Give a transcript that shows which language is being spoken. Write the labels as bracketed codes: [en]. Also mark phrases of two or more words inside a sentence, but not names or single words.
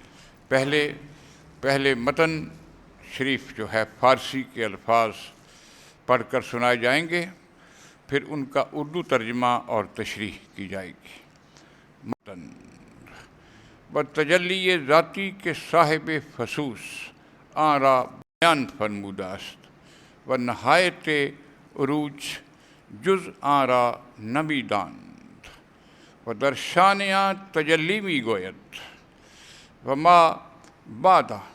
[ur] پہلے متن شریف جو ہے فارسی کے الفاظ پڑھ کر سنائے جائیں گے، پھر ان کا اردو ترجمہ اور تشریح کی جائے گی۔ [fa] متن: بتجلی ذاتی کے صاحب خصوص آن را بیان فرموده است و نهایت عروج جز آن را نمی‌داند و در شأن آن تجلی می‌گوید و ما بعد